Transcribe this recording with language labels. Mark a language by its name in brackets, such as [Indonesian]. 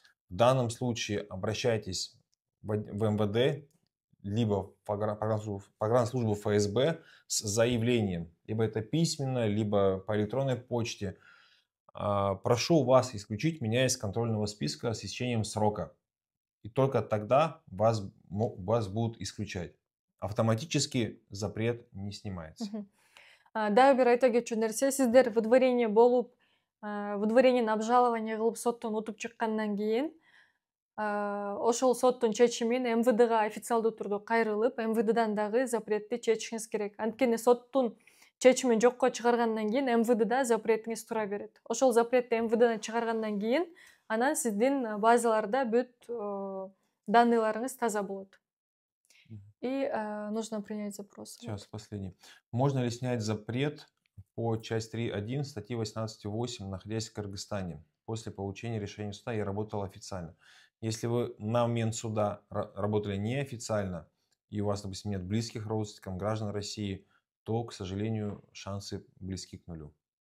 [Russian] В данном случае обращайтесь в МВД, либо в погранслужбу ФСБ с заявлением. Либо это письменно, либо по электронной почте. Прошу вас исключить меня из контрольного списка с истечением срока. И только тогда вас будут исключать. Автоматически запрет не снимается. [Kyrgyz] Дагы бир айта кетчү нерсе, сиздер выдворение болуп, выдворениени обжалование кылып соттон утуп чыккандан кийин, ошол соттун чечимин МВДга официалдуу түрдө кайрылып, МВДдан дагы запретти чечишиңиз керек. Анткени соттун чечимин жокко чыгаргандан кийин МВДда запретиңиз тура берет. Ошол запретти МВДдан чыгаргандан кийин анан сиздин базаларда бүт данныйларыңыз таза болот. [Russian] И нужно принять запрос. Сейчас, последний. Можно ли снять запрет по часть 3.1 статьи 18.8, находясь в Кыргызстане? После получения решения суда я работал официально. Если вы на момент суда работали неофициально, и у вас, допустим, нет близких родственников, граждан России, то, к сожалению, шансы близки к нулю.